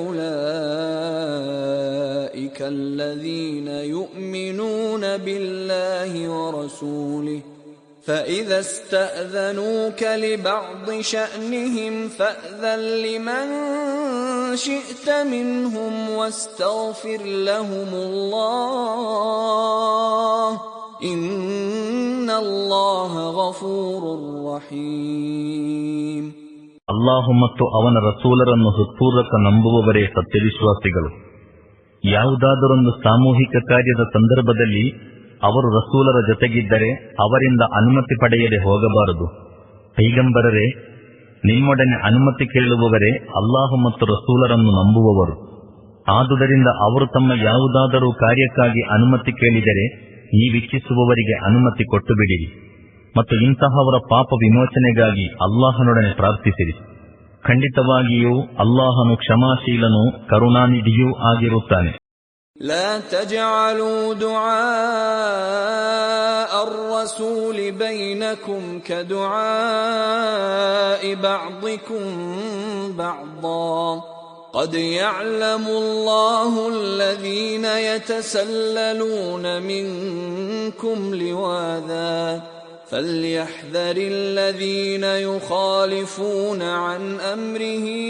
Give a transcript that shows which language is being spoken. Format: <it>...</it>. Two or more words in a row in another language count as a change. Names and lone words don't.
<ar>أولئك الذين يؤمنون بالله ورسوله فإذا استأذنوك لبعض شأنهم فأذن لمن شئت منهم واستغفر لهم الله إن الله غفور رحيم.</ar> <kn>ಅಲ್ಲಾಹು ಮತ್ತು ಅವನ ರಸೂಲರನ್ನು ಹೃತ್ಪೂರ್ವಕ ನಂಬುವವರೇ ಸತ್ಯವಿಶ್ವಾಸಿಗಳು. ಯಾವುದಾದರೊಂದು ಸಾಮೂಹಿಕ ಕಾರ್ಯದ ಸಂದರ್ಭದಲ್ಲಿ ಅವರು ರಸೂಲರ ಜೊತೆಗಿದ್ದರೆ ಅವರಿಂದ ಅನುಮತಿ ಪಡೆಯದೆ ಹೋಗಬಾರದು. ಪೈಗಂಬರರೇ, ನಿಮ್ಮೊಡನೆ ಅನುಮತಿ ಕೇಳುವವರೇ ಅಲ್ಲಾಹು ಮತ್ತು ರಸೂಲರನ್ನು ನಂಬುವವರು. ಆದುದರಿಂದ ಅವರು ತಮ್ಮ ಯಾವುದಾದರೂ ಕಾರ್ಯಕ್ಕಾಗಿ ಅನುಮತಿ ಕೇಳಿದರೆ ನೀವಿಚ್ಛಿಸುವವರಿಗೆ ಅನುಮತಿ ಕೊಟ್ಟು ಬಿಡಿರಿ ಮತ್ತು ಇಂತಹವರ ಪಾಪ ವಿಮೋಚನೆಗಾಗಿ ಅಲ್ಲಾಹನೊಡನೆ ಪ್ರಾರ್ಥಿಸಿರಿ. ಖಂಡಿತವಾಗಿಯೂ ಅಲ್ಲಾಹನು ಕ್ಷಮಾಶೀಲನೂ ಕರುಣಾನಿಧಿಯೂ ಆಗಿರುತ್ತಾನೆ.</kn> <ar>لا تجعلوا دعاء الرسول بينكم كدعاء بعضكم بعضا قد يعلم الله الذين يتسللون منكم لواذا فليحذر الذين يخالفون عن أمره</ar>